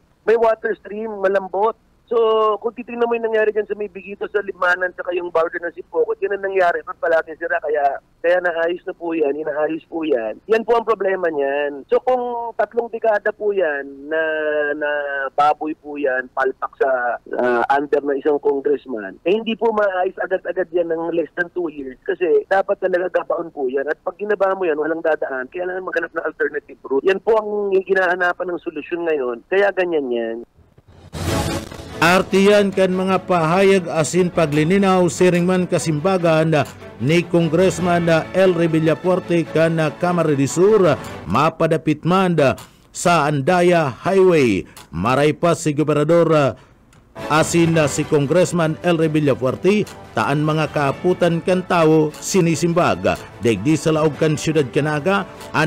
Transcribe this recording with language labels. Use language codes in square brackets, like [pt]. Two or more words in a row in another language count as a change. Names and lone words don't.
[tl] May water stream, malambot. So, kung titignan mo yung nangyari dyan sa may Bigito, sa Limanan, saka yung border ng Sipocot, yan ang nangyari. Palaging sira, kaya naayos na po yan, inaayos po yan. Yan po ang problema niyan. So, kung 3 dekada po yan, na baboy po yan, palpak sa under na isang congressman, eh hindi po maayos agad-agad yan ng [en] less than 2 years. [tl] Kasi dapat talaga gabaon po yan. At pag ginaba mo yan, walang dadaan, kailangan maghanap ng [en] alternative route. [tl] Yan po ang ginahanapan ng solusyon ngayon. Kaya ganyan yan. [bik] Artiyan kan mga pahayag asin paglininaw siringman kasimbagan ni Congressman Elre Villapuerte kan Camarines Sur mapadapit man sa Andaya Highway. Maray pa si Gobernador asin si Congressman Elre Villapuerte taan mga kaaputan kan tao sinisimbag degdi sa laog kan siyudad Canaga an